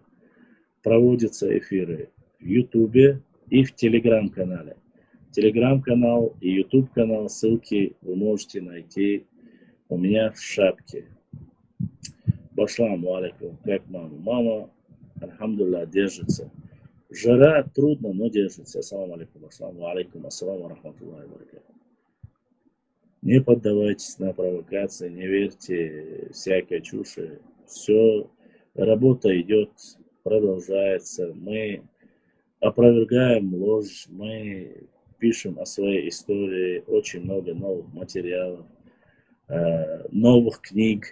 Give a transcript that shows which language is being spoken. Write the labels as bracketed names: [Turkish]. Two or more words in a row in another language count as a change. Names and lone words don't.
[Russian] Проводятся эфиры в Ютубе и в Телеграм-канале. Телеграм-канал и Ютуб-канал, ссылки вы можете найти у меня в шапке. [Arabic] السلام عليكم, [Russian] как мама? Мама, альхамдулилlah, держится. Жара трудно, но держится. [Arabic] السلام عليكم، السلام رحمة الله بركاته. [Russian] Не поддавайтесь на провокации, не верьте всякой чуши. Все, работа идет, продолжается. Мы опровергаем ложь, мы пишем о своей истории, очень много новых материалов, новых книг.